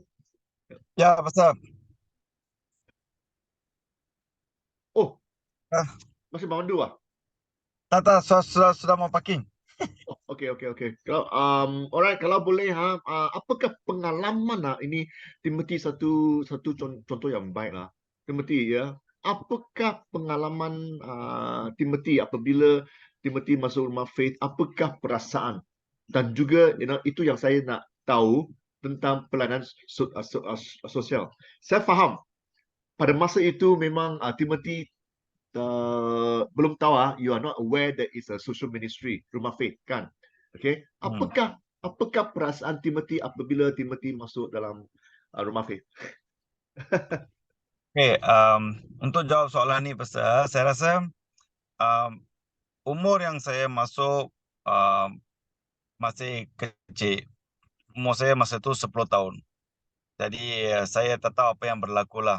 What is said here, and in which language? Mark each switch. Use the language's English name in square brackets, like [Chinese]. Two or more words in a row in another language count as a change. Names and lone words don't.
[Malay] Ya, Pastor. Oh, Ah, masih mandu ah? Tata sudah mau parking. Oh, okey, okey, okey. Kalau alright, kalau boleh apakah pengalaman ini Timothy satu contoh yang baik lah. Timothy ya. Apakah pengalaman Timothy apabila Timothy masuk rumah faith, apakah perasaan? Dan juga itu yang saya nak tahu tentang pelayanan sosial. Saya faham pada masa itu memang Timothy belum tahu [English] you are not aware that it's a social ministry, [Malay] rumah faith kan. Okay, apakah perasaan Timothy apabila Timothy masuk dalam rumah faith? Oke, untuk jawab soalan ini, Pastor, saya rasa um, umur yang saya masuk masih kecil. Umur saya masa itu 10 tahun. Jadi saya tak tahu apa yang berlaku lah.